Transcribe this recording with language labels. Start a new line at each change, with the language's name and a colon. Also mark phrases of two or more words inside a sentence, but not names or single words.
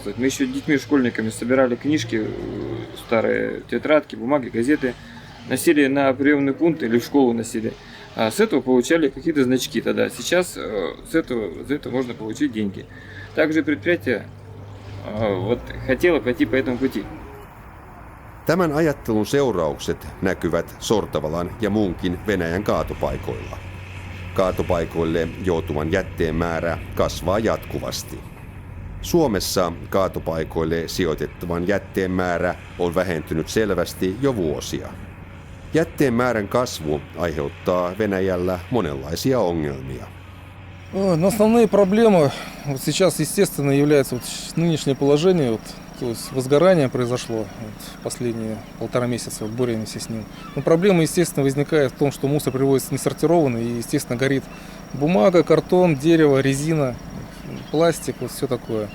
Russian: Мы еще детьми, школьниками собирали книжки, старые тетрадки, бумаги, газеты. Носили на приемный пункт или в школу носили. А с этого получали какие-то значки тогда. Сейчас за это можно получить деньги. Также предприятие хотело пойти по этому пути.
Finnish: Tämän ajattelun seuraukset näkyvät Sortavalan ja muunkin Venäjän kaatopaikoilla. Kaatopaikoille joutuvan jätteen määrä kasvaa jatkuvasti. Suomessa kaatopaikoille sijoitettavan jätteen määrä on vähentynyt selvästi jo vuosia. Jätteen määrän kasvu aiheuttaa Venäjällä monenlaisia ongelmia.
Russian: Основные проблемы вот сейчас, естественно, является нынешнее положение. То есть возгорание произошло последние 1,5 месяца, боремся с ним. Но проблема, естественно, возникает в том, что мусор привозится несортированный и, естественно, горит бумага, картон, дерево, резина, пластик, вот все такое.